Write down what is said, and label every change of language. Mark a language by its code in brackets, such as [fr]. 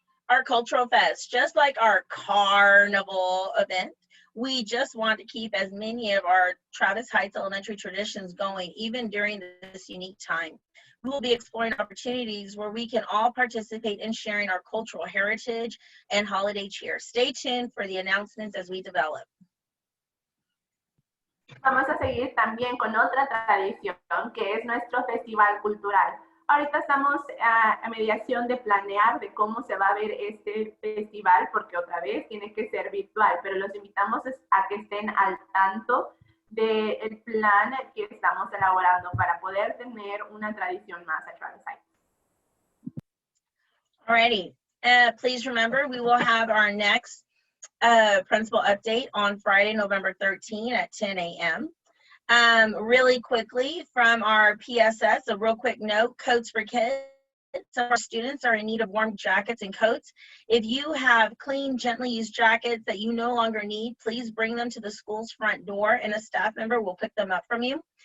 [en] Our Cultural Fest, just like our carnival event, we just want to keep as many of our Travis Heights Elementary traditions going, even during this unique time. We will be exploring opportunities where we can all participate in sharing our cultural heritage and holiday cheer. Stay tuned for the announcements as we develop. [es] Vamos a seguir también con otra tradición, que es nuestro festival cultural. Ahorita estamos a mediación de planear de cómo se va a ver este festival, porque otra vez tiene que ser virtual, pero los invitamos a que estén al tanto del plan que estamos elaborando para poder tener una tradición más a Travis Heights. [en] Alrighty, please remember we will have our next principal update on Friday, November 13 at 10 a.m. Really quickly from our PSS, a real quick note, Coats for Kids. Some of our students are in need of warm jackets and coats. If you have clean, gently used jackets that you no longer need, please bring them to the school's front door and a staff member will pick them up from you.